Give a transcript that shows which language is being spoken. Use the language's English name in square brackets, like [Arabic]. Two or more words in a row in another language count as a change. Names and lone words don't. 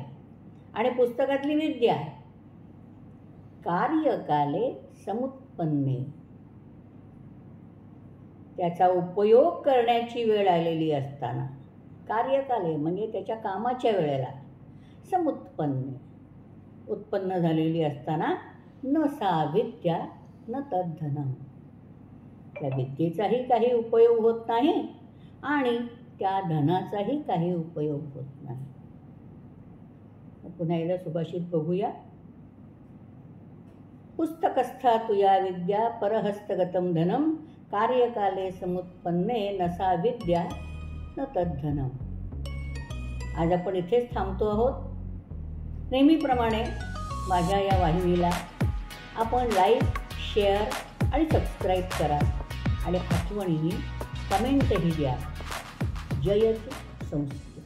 [Marathi] आणि पुस्तकातली विद्या [Sanskrit] कार्यकाले समुत्पन्ने, [Marathi] त्याचा उपयोग करण्याची वेळ आलेली असताना, कार्यकाले म्हणजे त्याच्या कामाच्या वेळेला, समुत्पन्ने उत्पन्न झालेली असताना, [Sanskrit] न सा विद्या न तद्धनम [Marathi] त्या विद्येचाही काही उपयोग होत नाही आणि त्या धनाचाही काही उपयोग होत नाही. पुन्हा एकदा सुभाषित बघूया. [Sanskrit] पुस्तकस्था तुया विद्या परहस्तगतं धनम कार्यकाले समुत्पन्ने न सा विद्या न तद्धनम. [Marathi] आज आपण इथेच थांबतो आहोत. नेहमीप्रमाणे माझ्या या वाहिनीला आपण लाईक, शेअर आणि सबस्क्राईब करा आणि आठवणीने कमेंटही द्या. [Sanskrit] जयतु संस्कृत.